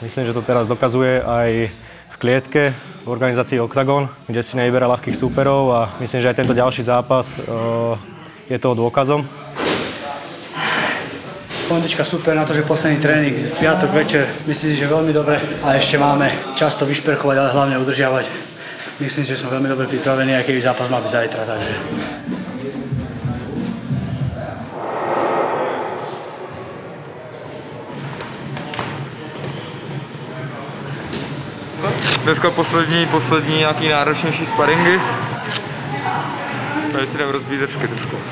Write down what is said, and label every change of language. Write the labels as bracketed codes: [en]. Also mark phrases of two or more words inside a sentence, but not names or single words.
[sk] Myslím, že to teraz dokazuje aj v klietke v organizácii Octagon, kde si nevyberá ľahkých súperov a myslím, že aj tento ďalší zápas je toho dôkazom. Pondička super na to, že posledný tréning v piatok večer, myslím si, že veľmi dobre a ešte máme čas to vyšperkovať, ale hlavne udržiavať. Myslím si, že som veľmi dobre pripravený, aj keby zápas mal byť zajtra, takže. [cs] Dneska poslední nějaký náročnější sparingy. Tady si jdem rozbít držky trošku.